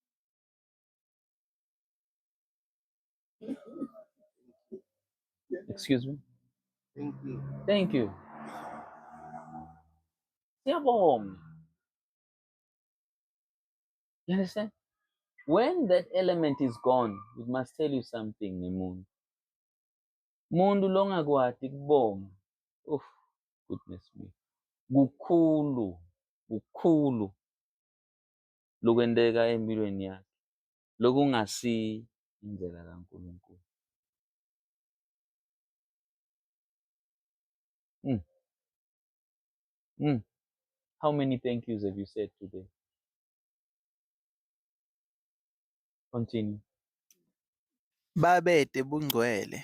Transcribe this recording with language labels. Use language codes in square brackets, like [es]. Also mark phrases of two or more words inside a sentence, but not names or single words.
[en] Excuse me. Thank you. Siyabonga. You understand? When that element is gone, it must tell you something, Nemun. [ss] Mundu longakwati kubonga. [en] Oof, goodness me. [ss] Kukhulu lokwenteka empilweni yakhe lokungasi indlela kaNkulunkulu. [en] How many thank yous have you said today? Continue. [ss] Babete bungcwele.